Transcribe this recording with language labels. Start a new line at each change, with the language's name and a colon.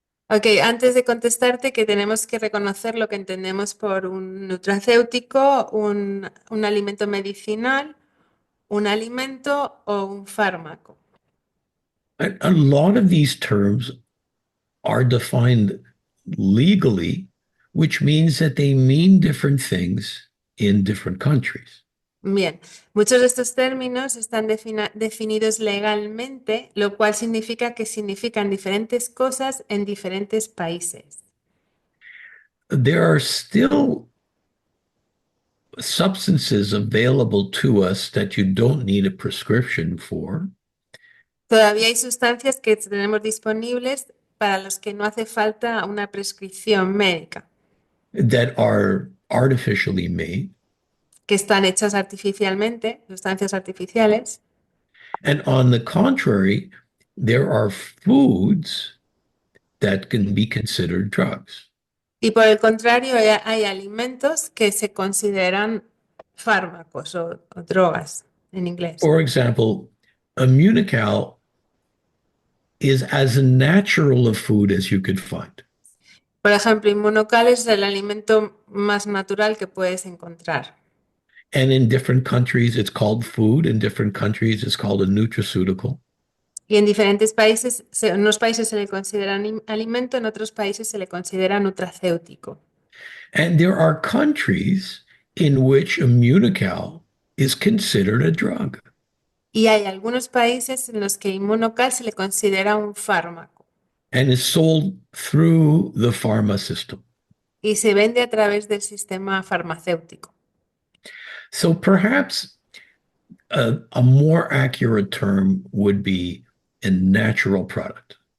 Spanish: Ok, antes de contestarte, que tenemos que reconocer lo que entendemos por un nutracéutico, un alimento medicinal, un alimento o un fármaco.
English: A lot of these terms are defined legally which means that they mean different things in different countries.
Spanish: Bien, muchos de estos términos están definidos legalmente, lo cual significa que significan diferentes cosas en diferentes países.
English: There are still substances available to us that you don't need a prescription for,
Spanish: Todavía hay sustancias que tenemos disponibles para los que no hace falta una prescripción médica,
English: that are artificially made.
Spanish: que están hechas artificialmente, sustancias artificiales.
English: And on the contrary, there are foods that can be considered drugs.
Spanish: Y por el contrario, hay alimentos que se consideran fármacos o drogas en inglés.
English: For example, Immunocal is as natural a food as you could find.
Spanish: Por ejemplo, Immunocal es el alimento más natural que puedes encontrar.
English: And in different countries, it's called food. In different countries, it's called a nutraceutical.
Spanish: Y en diferentes países, en unos países se le considera alimento, en otros países se le considera nutracéutico.
English: And there are countries in which Immunocal is considered a drug.
Spanish: Y hay algunos países en los que Immunocal se le considera un fármaco
English: And is sold through the pharma system.
Spanish: y se vende a través del sistema farmacéutico.
English: So perhaps a more accurate term would be a natural product.